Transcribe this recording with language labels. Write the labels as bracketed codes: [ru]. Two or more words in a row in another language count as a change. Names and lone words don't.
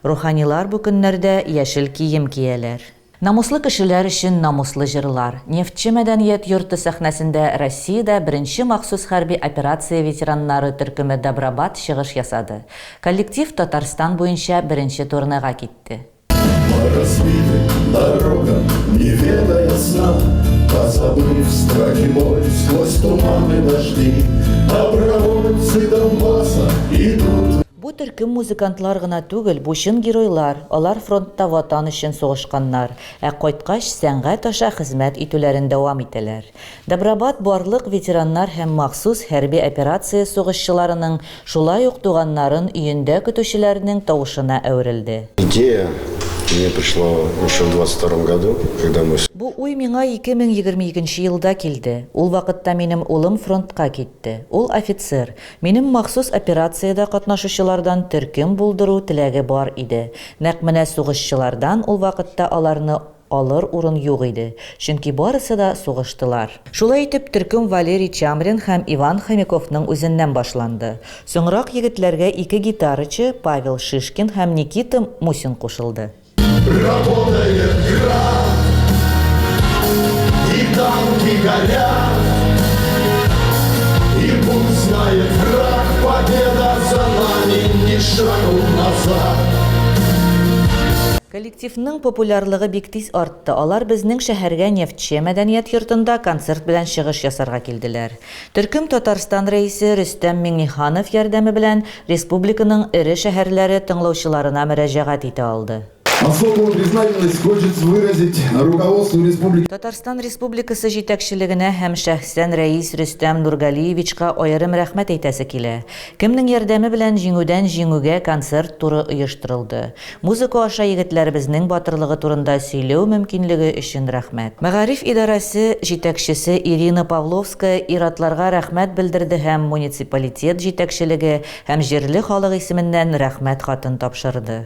[tt] Руханилар бу көннәрдә яшел кием кияләр. Намуслы кешеләр өчен намуслы җырлар. Нефтче мәдәният йорты сәхнәсендә Россиядә беренче махсус хәрби операция ветераннары төркеме Добробат чыгыш ясады. Коллектив Татарстан буенча беренче турнага китте. [ru] Не ведая сна, позабыв страхи боль, сквозь туманы дожди, добровольцы Донбасса идут. [tt] Бу төркем музыкантлар гына түгел, бу чын геройлар. Алар фронтта ватан өчен сугышканнар, кайткач сәнгать аша хезмәт итүләрен дәвам итәләр. Добробат барлык ветераннар һәм махсус хәрби операция сугышчыларының шулай ук туганнарын өендә көтүчеләрнең тавышына әверелде. [ru] Идея мне пришла еще в 22 году, когда мы... [tt] Бу уй миңа 2022 елда килде. Ул вакытта минем улым фронтка китте. Ул офицер. Минем махсус операциядә катнашучылардан төркем булдыру теләге бар иде. Нәкъ менә сугышчылардан ул вакытта аларны алыр урын юк иде. Чөнки барысы да сугыштылар. Шулай итеп төркем Валерий Чамрин һәм Иван Хомяковның үзеннән башланды. Соңрак егетләргә 2 гитарачы Павел Шишкин һәм Никита Мусин кушылды. [ru] Работает кран, и танки горят, и пусть знает враг, победа за нами, ни шагу назад. [tt] Коллективның популярлыгы бик тиз артты. Алар безнең шәһәргә Нефтче мәдәният йортында концерт белән чыгыш ясарга килделәр. Төркем Татарстан рәисе Рөстәм Миңнеханов ярдәме белән республиканың эре шәһәрләре тыңлаучыларына мөрәҗәгать итә алды. [ru] Особую признательность хочется выразить руководству республики. [tt] Татарстан Республикасы җитәкчелегенә һәм шәхсән рәис Рөстәм Нургалиевичка аерым рәхмәт әйтәсе килә. Кемнең ярдәме белән җиңүдән җиңүгә концерт туры оештырылды. Музыка аша егетләребезнең батырлыгы турында сөйләү мөмкинлеге өчен рәхмәт. Мәгариф идарәсе җитәкчесе Ирина Павловская иратларга рәхмәт белдерде һәм муниципалитет җитәкчелеге һәм җирле халык исеменнән рәхмәт хатын тапшырды.